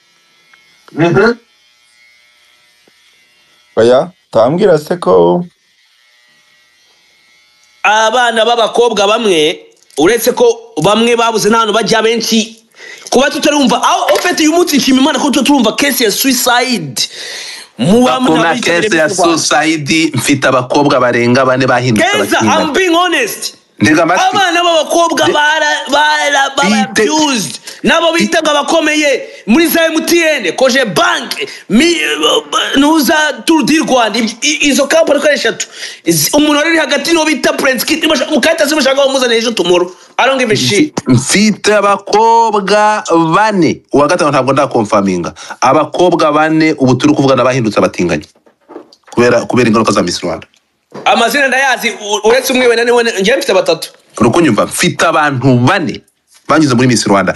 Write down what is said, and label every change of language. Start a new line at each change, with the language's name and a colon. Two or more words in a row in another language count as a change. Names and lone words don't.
Kinyarwanda: Oya tambwira se ko abana b'abakobwa bamwe uretse ko bamwe babuze n'ahantu bajya benshi kuba tutarumva aho ufite uyu munsi nshima Imana ko turumva case ya suicide. Kuna case ya suicide mfite abakobwa barenga 4 bahindutse abakinga.
English: I'm being honest.
Kinyarwanda: Abana b'abakobwa abused nabo bitaga abakomeye muri za MTN, Koje banke, Ntuza, Tour du Rwanda, izo kampani ko eshatu. Umuntu ari hagati no bita Prince Kid mukahita zimushaka umuzana ejo tomorrow.
English: I don't give a shit.
Kinyarwanda: Mfite abakobwa 4, uwa gatanu ntabwo ndakonfaminga. Abakobwa 4 ubu turi kuvugana bahindutse abatinganye kubera ingaruka za Miss Rwanda. Amazina ndayazi uretse umwe wene ngiye mfite 3. Urukunyumva mfite abantu 4 banyuze muri Miss Rwanda.